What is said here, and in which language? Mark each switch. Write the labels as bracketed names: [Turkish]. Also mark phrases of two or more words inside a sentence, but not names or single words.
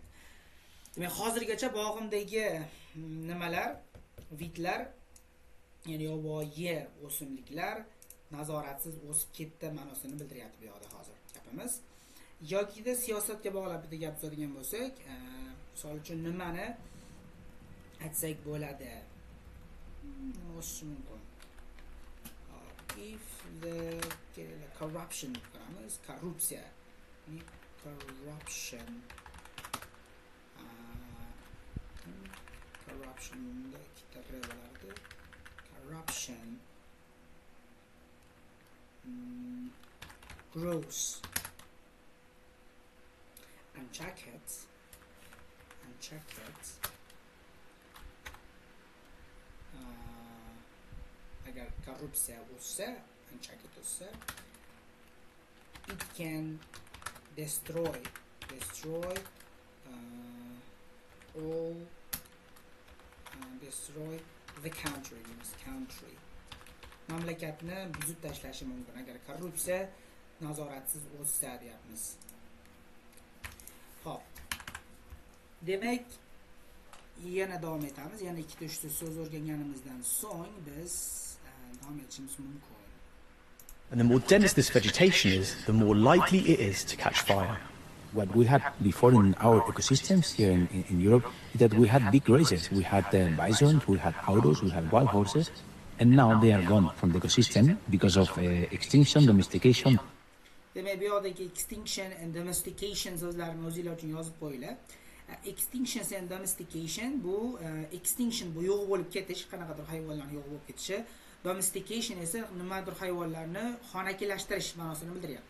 [Uzbek] Demak, hozirgacha bog'imdagi nimalar, vidlar, ya'ni yovvoyi o'simliklar nazoratsiz o'sib ketdi ma'nosini bildiryapti bu yoqda hozir gapimiz. Yokida siyosatga bog'lab bitta gap sotadigan bo'lsak, misol uchun nimani aytsak bo'ladi? Nima bo'lishi mumkin? [English] If the corruption [Uzbek] qilamiz, korrupsiya. Corruptionda ikkita bo'lardi. [English] Corruption grows unchecked [Uzbek] agar korrupsiya o'ssa, unchecked o'ssa, [English] it can destroy all destroy the country. [Uzbek] Mamlakatni buzib tashlashi mumkin agar korrupsiya nazoratsiz o'ssa deyapmiz. Xo'p. Demak, yana davom etamiz. Yana 2-3 ta so'z o'rganganimizdan so'ng biz davom etishimiz mumkin. [English] And the more dense this vegetation is, the more likely it is to catch fire. What we had before in our ecosystems here in Europe is that we had big grazers. We had bison, we had auros, we had wild horses, and now they are gone from the ecosystem because of extinction, domestication. [Uzbek] Demak, bu yoqdagi [English] extinction and domestication [Uzbek] so'zlarini o'zingizlar uchun yozib qo'yinglar. [English] Extinction and domestication [Uzbek] bu extinction bu yo'q bo'lib ketish, qanaqadir hayvonlarning yo'q bo'lib ketishi. Domestication esa nimadir hayvonlarni xonakilashtirish ma'nosini bildiryapti.